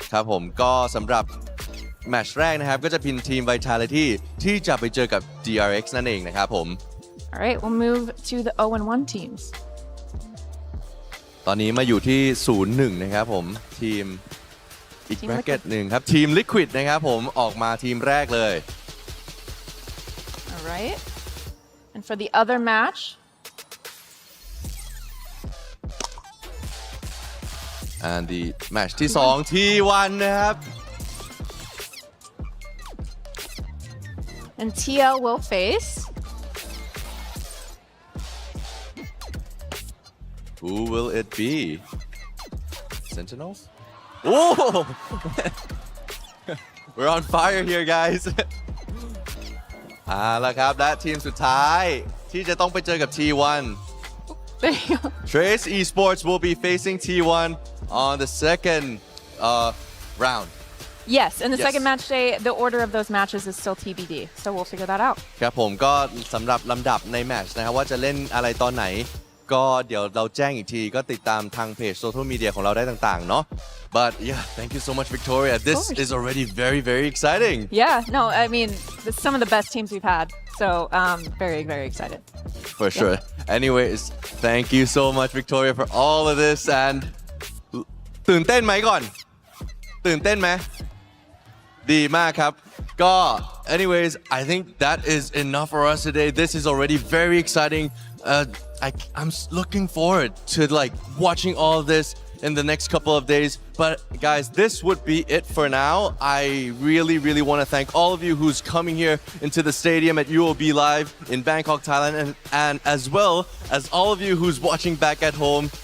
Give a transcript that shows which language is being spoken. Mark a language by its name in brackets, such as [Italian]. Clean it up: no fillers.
[Thai] ครับผมก็สำหรับแมตช์แรกนะครับก็จะเป็นทีม Vitality ที่จะไปเจอกับ DRX นั่นเองนะครับผม [English] All right, we'll move to the 0-1 teams. [Thai] ตอนนี้มาอยู่ที่ 0-1 นะครับผมทีมอีกแร็กเก็ตหนึ่งครับทีม Liquid นะครับผมออกมาทีมแรกเลย [English] All right. And for the other match, and the match [Thai] ที่ 2 T1 นะครับ [English] and TL will face. Who will it be? Sentinels? Oh! We're on fire here, guys. [Thai] ละครับและทีมสุดท้ายที่จะต้องไปเจอกับ T1. [English] There you go. Trace Esports will be facing T1 on the second round. Yes, and the Yes. second match day, the order of those matches is still TBD. So we'll figure that out. [Thai] ครับผมก็สำหรับลำดับในแมตช์นะครับว่าจะเล่นอะไรตอนไหนก็เดี๋ยวเราแจ้งอีกทีก็ติดตามทางเพจโซเชียลมีเดียของเราได้ต่างๆเนาะ [English] But yeah, thank you so much, Victoria. This is already very, very exciting. Yeah, no, I mean, it's some of the best teams we've had. So very, very excited. For sure. Anyways, thank you so much, Victoria, for all of this. And [Thai] ตื่นเต้นไหมก่อน ตื่นเต้นไหม ดีมากครับ ก็ [English] anyways, I think that is enough for us today. This is already very exciting. I'm looking forward to like watching all of this in the next couple of days. But guys, this would be it for now. I really, really want to thank all of you who's coming here into the stadium at UOB Live in Bangkok, Thailand, and as well as all of you who's watching back at home.